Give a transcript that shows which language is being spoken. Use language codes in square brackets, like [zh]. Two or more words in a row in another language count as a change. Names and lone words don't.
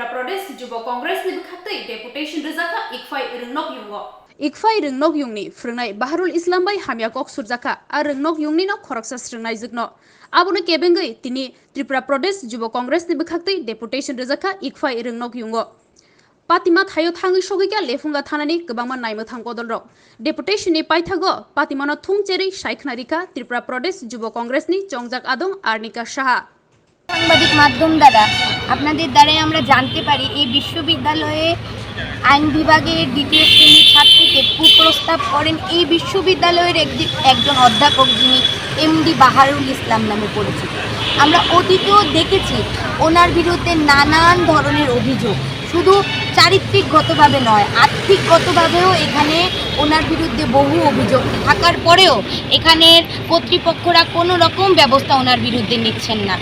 [trp] Pradesh Jubo Congress ni bkhatai deputation rezaka Ikfai renok yungo Ikfai renok yungni frungnai Baharul Islam bai hamya kok surjaka ar renok yungni no khoroksa srungnai jikno abono kebengoi tini Tripura Pradesh Jubo Congress ni bkhatai deputation rezaka Ikfai renok yungo Patima thayo thangi sogika lefunga thanani gobangma naimo thangkodol rok deputation ni paithago Patimano thungcheri Shaikhnarika Tripura Pradesh Jubo Congress ni Chongjak Adong Arnika Shaha [bn] সাংবাদিক মাধ্যম দ্বারা আপনাদের দ্বারাই আমরা জানতে পারি এই বিশ্ববিদ্যালয়ে আইন বিভাগের দ্বিতীয় শ্রেণীর ছাত্রীকে কুপ্রস্তাব করেন এই বিশ্ববিদ্যালয়ের একজন অধ্যাপক, যিনি এমডি বাহারুল ইসলাম নামে পরিচিত। আমরা অতীতেও দেখেছি ওনার বিরুদ্ধে নানান ধরনের অভিযোগ, শুধু চারিত্রিকগতভাবে নয়, আর্থিকগতভাবেও এখানে ওনার বিরুদ্ধে বহু অভিযোগ থাকার পরেও এখানের কর্তৃপক্ষরা কোনো রকম ব্যবস্থা ওনার বিরুদ্ধে নিচ্ছেন না।